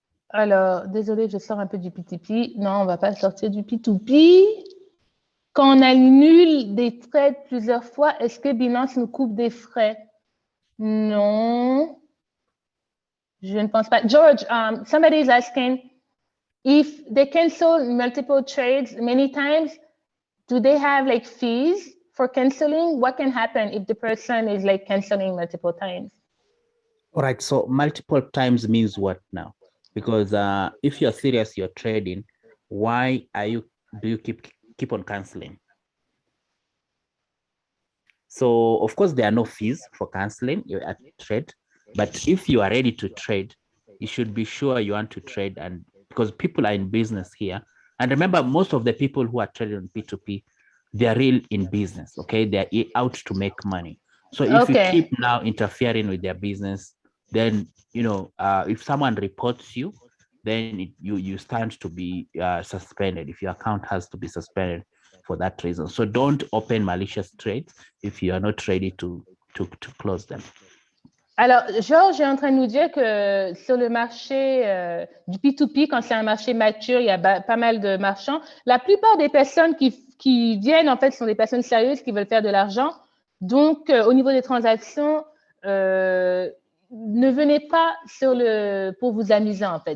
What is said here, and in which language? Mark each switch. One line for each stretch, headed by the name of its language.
French: Alors, désolé, je sors un peu du P2P. Non, on va pas sortir du P2P. Quand on annule des trades plusieurs fois, est-ce que Binance nous coupe des frais? Non. Je ne pense pas.
English: George, somebody is asking, if they cancel multiple trades many times, do they have like fees for canceling? What can happen if the person is like canceling multiple times? All right, so multiple times means what now? Because if you're serious, you're trading, why do you keep on canceling? So of course there are no fees for canceling your trade, but if you are ready to trade, you should be sure you want to trade, and because people are in business here. And remember, most of the people who are trading on P2P, they are real in business, okay? They're out to make money. So if you keep now interfering with their business, then, you know, if someone reports you, then you stand to be suspended. If your account has to be suspended for that reason. So don't open malicious trades if you are not ready to close them.
French: Alors, Georges est en train de nous dire que sur le marché du P2P, quand c'est un marché mature, il y a pas mal de marchands. La plupart des personnes qui viennent, en fait, sont des personnes sérieuses qui veulent faire de l'argent. Donc, au niveau des transactions, ne venez pas pour vous amuser, en fait.